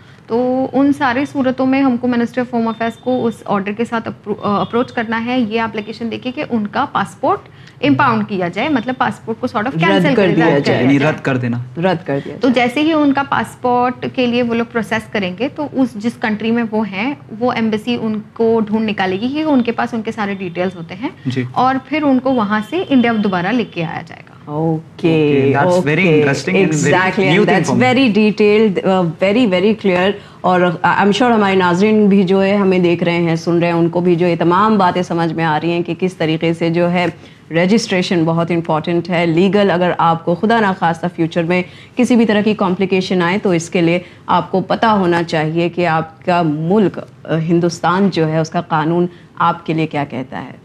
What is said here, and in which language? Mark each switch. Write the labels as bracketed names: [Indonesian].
[Urdu] تو ان سارے صورتوں میں ہم کو منسٹری آف ہوم افیئرس کو اس آرڈر کے ساتھ اپروچ کرنا ہے, یہ اپلیکیشن دیکھے کہ ان کا پاسپورٹ امپاؤنڈ کیا جائے, مطلب پاسپورٹ کو سارٹ آف کینسل کر دیا جائے, رد کر دینا, رد کر دیا. تو جیسے ہی ان کا پاسپورٹ کے لیے وہ لوگ پروسیس کریں گے, تو اس جس کنٹری میں وہ ہیں وہ ایمبیسی ان کو ڈھونڈ نکالے گی, کہ ان کے پاس ان کے سارے ڈیٹیلز ہوتے ہیں, اور پھر ان کو وہاں سے انڈیا دوبارہ لے کے آیا جائے گا. [English] Okay, okay, that's very interesting. Exactly, and that's very detailed, very, very clear. [Urdu] اور [English] I am sure [Urdu] ہمارے ناظرین بھی جو ہے ہمیں دیکھ رہے ہیں, سن رہے ہیں, ان کو بھی جو ہے تمام باتیں سمجھ میں آ رہی ہیں کہ کس طریقے سے جو ہے رجسٹریشن بہت امپورٹنٹ ہے لیگل. اگر آپ کو خدا نخواستہ فیوچر میں کسی بھی طرح کی کمپلیکیشن آئے, تو اس کے لیے آپ کو پتہ ہونا چاہیے کہ آپ کا ملک ہندوستان جو ہے اس کا قانون آپ کے لیے کیا کہتا ہے.